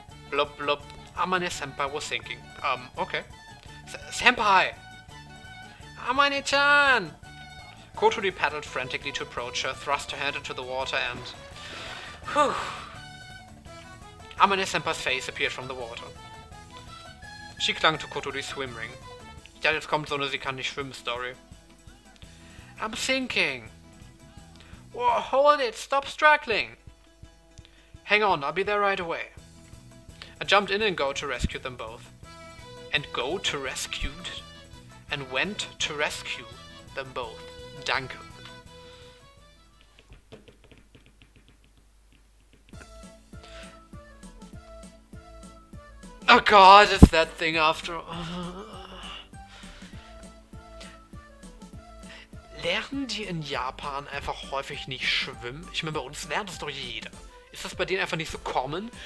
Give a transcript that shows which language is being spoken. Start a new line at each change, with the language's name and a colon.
English: Blub blub. Amane-senpai was thinking. Okay. Senpai! Amane-chan! Kotori paddled frantically to approach her, thrust her hand into the water and... Whew! Amane-senpai's face appeared from the water. She clung to Kotori's swim ring.
German: Ja, jetzt kommt so eine Sie kann nicht schwimmen Story.
English: I'm thinking. Whoa, hold it! Stop struggling! Hang on, I'll be there right away. I jumped in and go to rescue them both. And go to rescued? And went to rescue them both.
German: Danke.
English: Oh god, it's that thing after all.
German: Lernen die in Japan einfach häufig nicht schwimmen? Ich meine, bei uns lernt es doch jeder. Ist das bei denen einfach nicht so common?